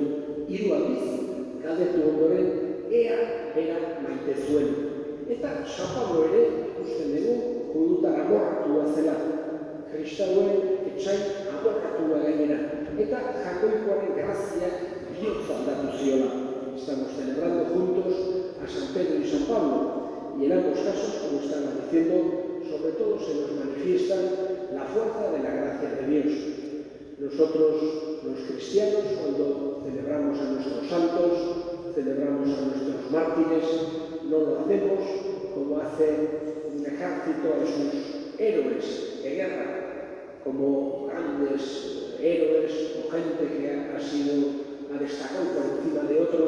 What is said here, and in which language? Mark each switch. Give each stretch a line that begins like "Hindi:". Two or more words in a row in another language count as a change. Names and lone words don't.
Basque: Hiru aldiz, galdetu ondoren, ea bera maite zuen. Eta San Pablo ere ikusten dugu judutar amorratua zela. Kristauen etxai amorratua gainera. Eta jakoikoaren graziak bihotza aldatu ziola.
Spanish: Estamos celebrando juntos a San Pedro y San Pablo. Y en ambos casos, como estaba diciendo, sobre todo se nos manifiesta la fuerza de la gracia de Dios. Nosotros, los cristianos, cuando celebramos a nuestros santos, celebramos a nuestros mártires, no lo hacemos como hace un ejército a sus héroes de guerra, como grandes héroes o gente que ha destacado por encima de otros.